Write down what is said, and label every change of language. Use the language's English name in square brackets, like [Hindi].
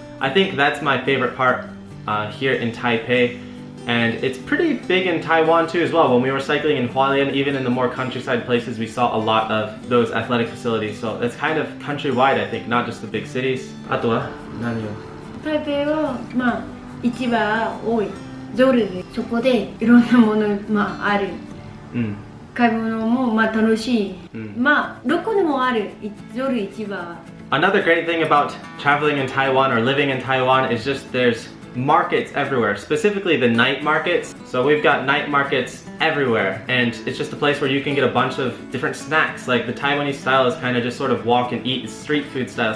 [English] I think that's my favorite part here in Taipei, and it's pretty big in Taiwan too as well. When we were cycling in Hualien, even in the more countryside places, we saw a lot of those athletic facilities. So it's kind of countrywide, I think, not just the big cities. [Japanese] あとは何を？台北はまあ市場多い。夜でそこでいろんなもの、まあ、ある、買い物もまあ楽しい、まあどこでもある夜市場は。 [English] Another great thing about traveling in Taiwan or living in Taiwan is just there's markets everywhere, specifically the night markets. So we've got night markets everywhere, and it's just a place where you can get a bunch of different snacks. Like the Taiwanese style is kind of just sort of walk and eat, street food style.